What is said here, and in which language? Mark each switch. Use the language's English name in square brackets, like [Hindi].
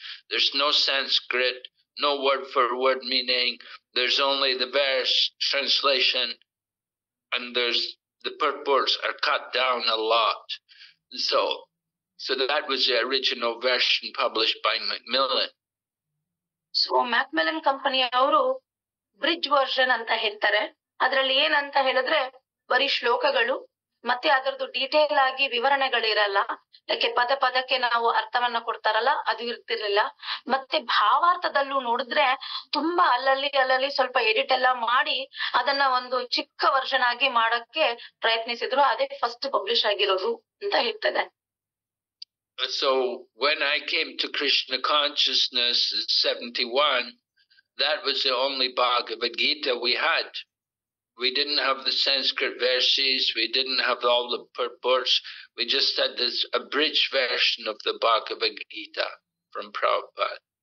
[English] There's no Sanskrit, no word-for-word meaning. There's only the verse translation, and the purports are cut down a lot. So that was the original version published by Macmillan. [Kannada] So Macmillan company ಅವರು bridge version ಅಂತ ಹೇಳ್ತಾರೆ. ಅದ್ರಲ್ಲಿ ಏನಂತ ಹೇಳಿದ್ರೆ ಬರೀ ಶ್ಲೋಕಗಳು ಮತ್ತೆ ಅದರದ್ದು ಡೀಟೇಲ್ ಆಗಿ ವಿವರಣೆಗಳಿರಲ್ಲ. ಯಾಕೆ ಪದಕ್ಕೆ ನಾವು ಅರ್ಥವನ್ನ ಕೊಡ್ತಾರಲ್ಲ, ಅದು ಇರ್ತಿರ್ಲಿಲ್ಲ. ಮತ್ತೆ ಭಾವಾರ್ಥದಲ್ಲೂ ನೋಡಿದ್ರೆ ತುಂಬಾ ಅಲ್ಲಲ್ಲಿ ಸ್ವಲ್ಪ ಎಡಿಟ್ ಎಲ್ಲ ಮಾಡಿ ಅದನ್ನ ಒಂದು ಚಿಕ್ಕ ವರ್ಷನ್ ಆಗಿ ಮಾಡಕ್ಕೆ ಪ್ರಯತ್ನಿಸಿದ್ರು. ಅದೇ ಫಸ್ಟ್ ಪಬ್ಲಿಷ್ ಆಗಿರೋದು ಅಂತ ಹೇಳ್ತದೆ. [English] So when I came to Krishna consciousness in 71, that was the only Bhagavad Gita we had. We didn't have the Sanskrit verses, we didn't have all the purports, we just had this abridged version of the Bhagavad Gita from Prabhupada.